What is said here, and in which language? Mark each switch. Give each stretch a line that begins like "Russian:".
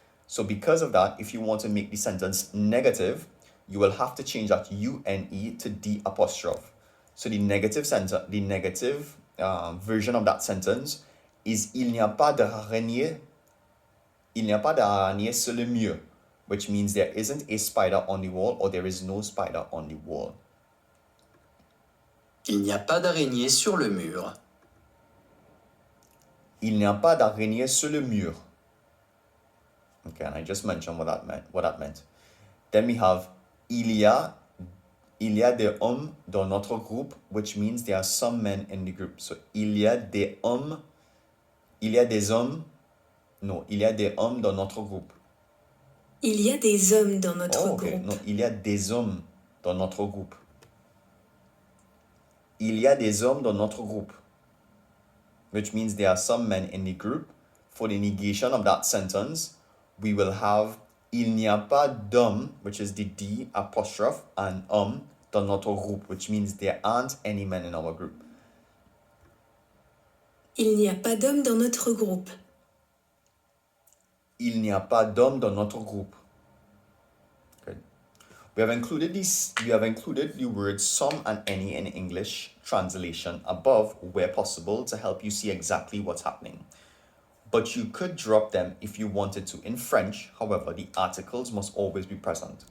English: So because of that, if you want to make the sentence negative, you will have to change that une to D apostrophe. So the negative version of that sentence is
French: il n'y a pas d'araignée sur le mur,
English: which means there isn't a spider on the wall or there is no spider on the wall.
French: Il n'y a pas d'araignée sur le mur. Il n'y a pas d'araignée sur le mur.
English: Okay, and I just mentioned what that meant. Then we have
French: il y a des hommes dans notre groupe,
English: which means there are some men in the group. So
French: il y a des hommes dans notre groupe. Il y a des hommes dans notre
English: Okay.
French: groupe. No, il y a des hommes dans notre groupe. Il y a des hommes dans notre groupe,
English: which means there are some men in the group. For the negation of that sentence, we will have
French: il n'y a pas d'hommes,
English: which is the D apostrophe, and
French: dans notre groupe,
English: which means there aren't any men in our group.
French: Il n'y a pas d'hommes dans notre groupe. Il n'y a pas d'hommes dans notre groupe.
English: Good. We have included the words some and any in English translation above where possible to help you see exactly what's happening. But you could drop them if you wanted to in French. However, the articles must always be present.